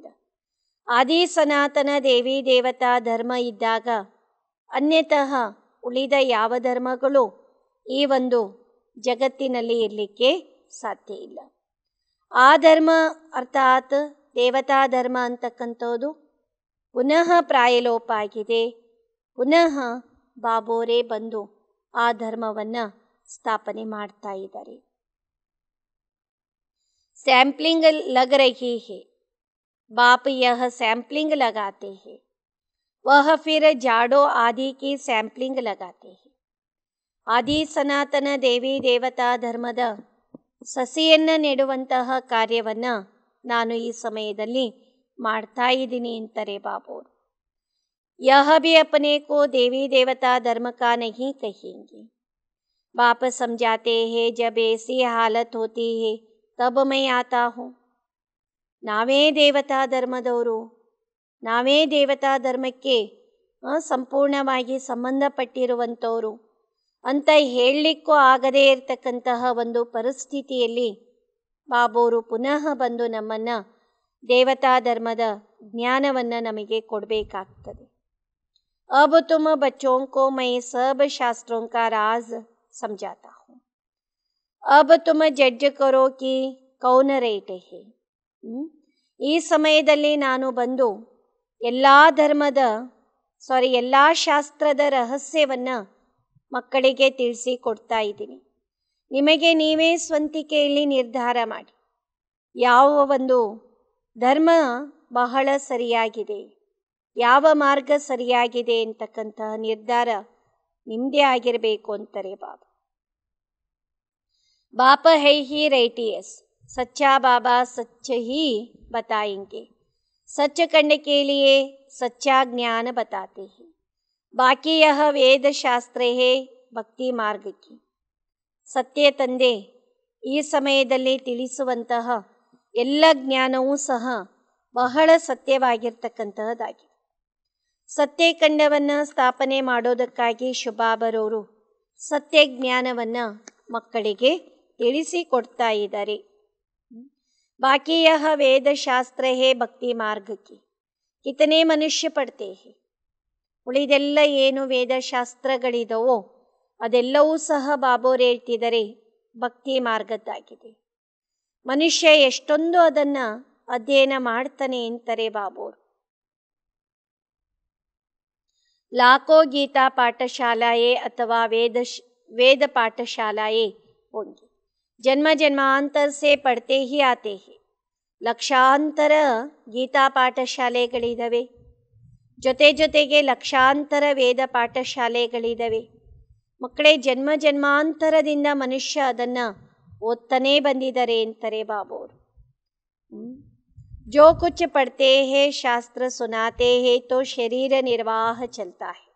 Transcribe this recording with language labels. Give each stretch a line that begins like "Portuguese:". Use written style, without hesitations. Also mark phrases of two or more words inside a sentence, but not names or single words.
Kannada: ಆದಿ ಸನಾತನ ದೇವಿ ದೇವತಾ ಧರ್ಮ ಇದ್ದಾಗ ಅನ್ಯತಃ ಉಳಿದ ಯಾವ ಧರ್ಮಗಳು ಈ ಒಂದು ಜಗತ್ತಿನಲ್ಲಿ ಇರಲಿಕ್ಕೆ ಸಾಧ್ಯ ಇಲ್ಲ. ಆ ಧರ್ಮ ಅರ್ಥಾತ್ ದೇವತಾ ಧರ್ಮ ಅಂತಕ್ಕಂಥದ್ದು ಪುನಃ ಪ್ರಾಯಲೋಪ ಆಗಿದೆ. ಪುನಃ ಬಾಬೋರೇ ಬಂದು ಆ ಧರ್ಮವನ್ನು ಸ್ಥಾಪನೆ ಮಾಡ್ತಾ ಇದ್ದಾರೆ.
Hindi: सैम्पलिंग लग रही है, बाप यह सैम्पलिंग लगाते हैं, वह फिर जाड़ो आदि की सैम्पलिंग लगाते हैं.
Kannada: ಆದಿ ಸನಾತನ ದೇವಿ ದೇವತಾ ಧರ್ಮದ ಸಸಿಯನ್ನು ನೆಡುವಂತಹ ಕಾರ್ಯವನ್ನು ನಾನು ಈ ಸಮಯದಲ್ಲಿ ಮಾಡ್ತಾ ಇದ್ದೀನಿ ಅಂತಾರೆ ಬಾಬೋರು.
Hindi: यह भी अपने को देवी देवता धर्म का नहीं कहेंगे. बाप समझाते हैं, जब ऐसी हालत होती है तब मैं आता हूँ.
Kannada: ನಾವೇ ದೇವತಾ ಧರ್ಮದವರು, ನಾವೇ ದೇವತಾ ಧರ್ಮಕ್ಕೆ ಸಂಪೂರ್ಣವಾಗಿ ಸಂಬಂಧಪಟ್ಟಿರುವಂಥವರು ಅಂತ ಹೇಳಲಿಕ್ಕೂ ಆಗದೇ ಇರತಕ್ಕಂತಹ ಒಂದು ಪರಿಸ್ಥಿತಿಯಲ್ಲಿ ಬಾಬೋರು ಪುನಃ ಬಂದು ನಮ್ಮನ್ನು ದೇವತಾ ಧರ್ಮದ ಜ್ಞಾನವನ್ನು ನಮಗೆ ಕೊಡಬೇಕಾಗ್ತದೆ.
Hindi: अब तुम बच्चों को मैं सब शास्त्रों का राज समझाता हूँ. अब तुम जज करो कि कौन रैट है.
Kannada: ಈ ಸಮಯದಲ್ಲಿ ನಾನು ಬಂದು ಎಲ್ಲ ಶಾಸ್ತ್ರದ ರಹಸ್ಯವನ್ನು ಮಕ್ಕಳಿಗೆ ತಿಳಿಸಿ ಕೊಡ್ತಾ ಇದ್ದೀನಿ. ನಿಮಗೆ ನೀವೇ ಸ್ವಂತಿಕೆಯಲ್ಲಿ ನಿರ್ಧಾರ ಮಾಡಿ, ಯಾವ ಒಂದು ಧರ್ಮ ಬಹಳ ಸರಿಯಾಗಿದೆ, ಯಾವ ಮಾರ್ಗ ಸರಿಯಾಗಿದೆ ಅಂತಕ್ಕಂತಹ ನಿರ್ಧಾರ ನಿಮ್ಮದೇ ಆಗಿರಬೇಕು ಅಂತಾರೆ ಬಾಬಾ.
Hindi: बाप है ही राइटियस, सच्चा बाबा सच ही बताएंगे. सच करने के लिए सच्चा ज्ञान बताते हैं. बाकी यह वेद शास्त्र है भक्ति मार्ग की.
Kannada: ಸತ್ಯ ತಂದೆ ಈ ಸಮಯದಲ್ಲಿ ತಿಳಿಸುವಂತಹ ಎಲ್ಲ ಜ್ಞಾನವೂ ಸಹ ಬಹಳ ಸತ್ಯವಾಗಿರ್ತಕ್ಕಂತಹದ್ದಾಗಿದೆ. ಸತ್ಯಖಂಡವನ್ನು ಸ್ಥಾಪನೆ ಮಾಡೋದಕ್ಕಾಗಿ ಶುಭಾಬರವರು ಸತ್ಯ ಜ್ಞಾನವನ್ನು ಮಕ್ಕಳಿಗೆ ತಿಳಿಸಿಕೊಡ್ತಾ ಇದ್ದಾರೆ.
Hindi: बाकी यह वेद शास्त्र है भक्ति मार्ग की. कितने मनुष्य पढ़ते हैं.
Kannada: ಉಳಿದೆಲ್ಲ ಏನು ವೇದಶಾಸ್ತ್ರಗಳಿದವೋ ಅದೆಲ್ಲವೂ ಸಹ ಬಾಬೋರು ಹೇಳ್ತಿದ್ದಾರೆ ಭಕ್ತಿ ಮಾರ್ಗದ್ದಾಗಿದೆ. ಮನುಷ್ಯ ಎಷ್ಟೊಂದು ಅದನ್ನು ಅಧ್ಯಯನ ಮಾಡ್ತಾನೆ ಅಂತಾರೆ ಬಾಬೋರು.
Hindi: लाखों गीता पाठशालाएं अथवा वेद पाठशालाएं होंगी. जन्म जन्मांतर से पढ़ते ही आते हैं.
Kannada: ಲಕ್ಷಾಂತರ ಗೀತಾ ಪಾಠಶಾಲೆಗಳಿದ್ದಾವೆ, ಜೊತೆಗೆ ಲಕ್ಷಾಂತರ ವೇದ ಪಾಠಶಾಲೆಗಳಿದ್ದಾವೆ. ಮಕ್ಕಳೇ, ಜನ್ಮ ಜನ್ಮಾಂತರದಿಂದ ಮನುಷ್ಯ ಅದನ್ನು ಓದ್ತಾನೇ ಬಂದಿದ್ದಾರೆ ಅಂತಾರೆ ಬಾಬೋರು.
Hindi: जो कुछ पढ़ते हैं शास्त्र सुनाते हैं तो शरीर निर्वाह चलता है.